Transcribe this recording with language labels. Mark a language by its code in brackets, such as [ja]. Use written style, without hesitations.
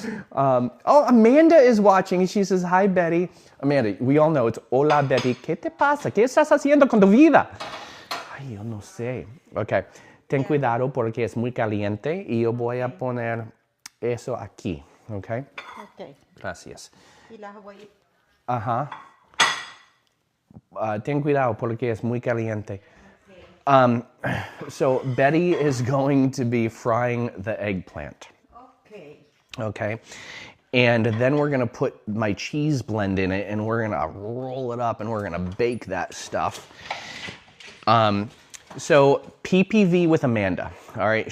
[en] Oh, Amanda is watching. She says, hi, Betty. Amanda, we all know it's hola, Betty. [es] ¿Qué te pasa? ¿Qué estás haciendo con tu vida? Ay, yo no sé. Okay. Ten cuidado porque es muy caliente y yo voy a poner eso aquí. [en] Okay? Okay. [es] Gracias. Y la Hawaii. Ajá. Ten cuidado porque es muy caliente. [en] So Betty is going to be frying the eggplant. Okay. Okay. And then we're going to put my cheese blend in it and we're going to roll it up and we're going to bake that stuff. So PPV with Amanda. All right.